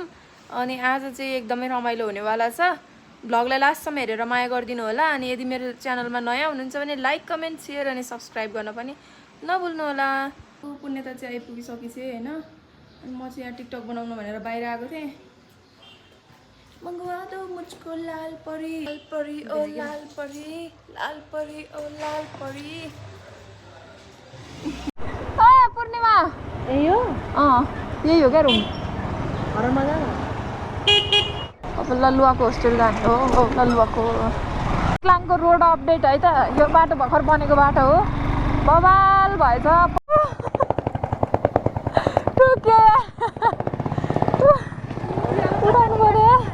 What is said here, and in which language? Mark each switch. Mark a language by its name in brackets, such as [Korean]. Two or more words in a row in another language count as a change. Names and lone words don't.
[Nepali] अनि आज चाहिँ एकदमै रमाइलो हुनेवाला छ। भ्लगलाई लास्टसम्म हेरेर माया गरिदिनु होला। अनि यदि मेरो च्यानलमा नयाँ हुनुहुन्छ भने लाइक, कमेन्ट, सेयर अनि सब्सक्राइब गर्न पनि नभुल्नु होला। पुण्यता चाहिँ आइपुगिसकेपछि होइन, अनि म चाहिँ यहाँ टिकटक बनाउनु भनेर बाहिर आएको थिएँ। [Hindi] मंगवा दो मुझको लाल परी ओ लाल परी, लाल परी ओ लाल परी। [Nepali] पूर्णिमा यही हो? यही हो क्या रुम? घरमा जा। अब ललुवाको होस्टेल जाने हो। ललुवाको चितलाङको रोड अपडेट है त। यो बाटो भर्खर बनेको बाटो हो। बवाल भएछ। टुके उठाउनु पर्यो।